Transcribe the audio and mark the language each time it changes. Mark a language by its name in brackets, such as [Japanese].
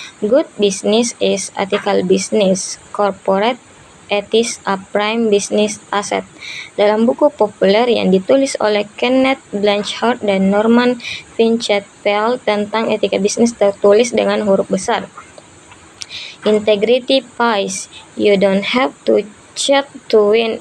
[English] Good business is ethical business. Corporate ethics a prime business asset. [Indonesian] Dalam buku populer yang ditulis oleh Kenneth Blanchard dan Norman Vincent-Peale tentang etika bisnis tertulis dengan huruf besar, [English] Integrity pays. You don't have to cheat to win.